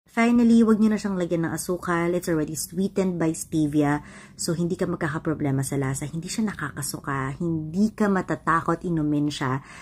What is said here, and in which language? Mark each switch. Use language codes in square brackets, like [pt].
[tl] Finally, wag nyo na siyang lagyan ng asukal. [en] It's already sweetened by stevia. [tl] So, hindi ka magkakaproblema sa lasa. Hindi siya nakakasuka. Hindi ka matatakot inumin siya.